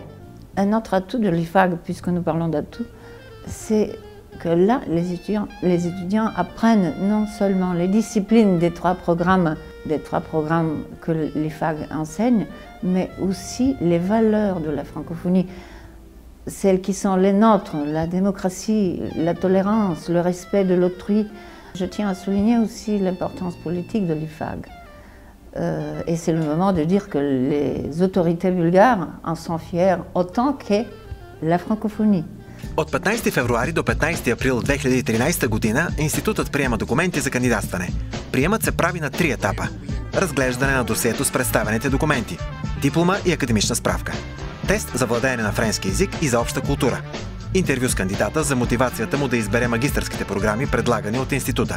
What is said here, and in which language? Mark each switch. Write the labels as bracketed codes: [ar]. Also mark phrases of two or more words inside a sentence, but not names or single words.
[fr] Un autre atout de l'IFAG, puisque nous parlons d'atouts, c'est que là, les étudiants apprennent non seulement les disciplines des trois programmes que l'IFAG enseigne, mais aussi les valeurs de la francophonie, celles qui sont les nôtres, la démocratie, la tolérance, le respect de l'autrui. Je tiens à souligner aussi l'importance politique de l'IFAG. Et c'est le moment de dire que les autorités bulgares en sont fières autant que la francophonie. [bg] От 15 февруари до 15 април 2013 година институтът приема документи за кандидатстване. Приемът се прави на 3 етапа. Разглеждане на досието с представените документи, диплома и академична справка, тест за владеене на френски език и за обща култура, интервю с кандидата за мотивацията му да избере магистърските програми, предлагани от института.